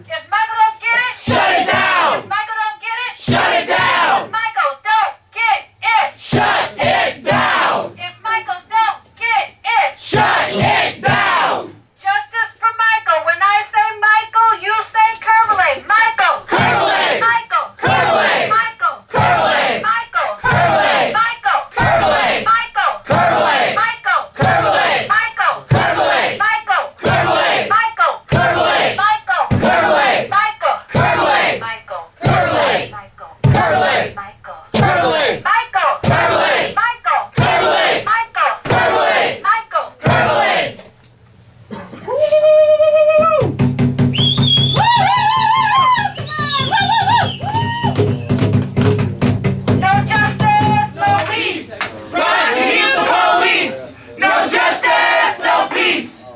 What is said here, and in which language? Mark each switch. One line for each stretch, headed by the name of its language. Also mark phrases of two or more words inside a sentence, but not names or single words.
English: If Michael don't get it. Shut it down! If Michael don't get it. Shut it down! If Michael don't get it. Shut it down! If Michael don't get it. Shut it down! Justice for Michael. When I say Michael, you say Kirvaley. Michael. Kirvelay! Michael. Kirvelay! Michael. Kirvelay! Michael. Kirvelay! Michael. Kirvelay! Michael. Kirvelay! Michael. Kirvelay! Michael. Kirvelay! Michael. Kirvelay! Michael. Kirvelay! Michael. Kirvelay! Michael. Kirvelay! Michael. Kirvelay! Michael. Kirvelay! Michael. Kirvelay! Michael. Kirvelay! Michael. Kirvelay! Michael. Kirvelay! Michael. Kirvelay! No justice, no peace. Prosecute the police! No justice, no peace!